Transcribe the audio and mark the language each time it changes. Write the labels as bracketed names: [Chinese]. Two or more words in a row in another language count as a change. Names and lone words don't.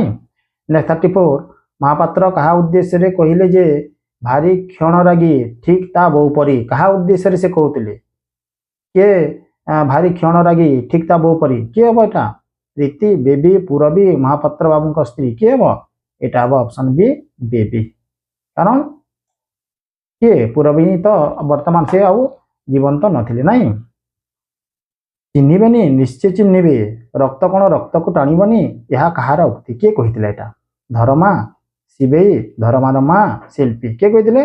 [Odia] ନେକ୍ସଟ 34 ମହାପାତ୍ର କାହା ଉଦ୍ଦେଶ୍ୟରେ କହିଲେ ଯେ ଭାରି କ୍ଷଣରାଗୀ ଠିକ୍ ତା ବୋଉ ପରି? କାହା ଉଦ୍ଦେଶ୍ୟରେ ସେ କହୁଥିଲେ? କିଏ ଭାରି କ୍ଷଣରାଗୀ ଠିକ୍ ତା ବୋଉ ପରି? କିଏ ହବ ଏଟା? ପ୍ରୀତି, ବେବୀ, ପୂରବୀ, ମହାପାତ୍ର ବାବୁଙ୍କ ସ୍ତ୍ରୀ? କିଏ ହବ? ଏଇଟା ହବ [English] option B [Odia] ବେବୀ। କାରଣ କିଏ? ପୂରବୀ ତ ବର୍ତ୍ତମାନ ସେ ଆଉ ଜୀବନ୍ତ ନଥିଲେ ନାଇଁ। ଚିହ୍ନିବେନି, ନିଶ୍ଚୟ ଚିହ୍ନିବେ, ରକ୍ତ କ'ଣ ରକ୍ତକୁ ଟାଣିବନି, ଏହା କାହାର ଉକ୍ତି? କିଏ କହିଥିଲେ ଏଟା? ଧରମା, ଶିବେଇ, ଧରମାର ମା, ଶିଳ୍ପୀ? କିଏ କହିଥିଲେ?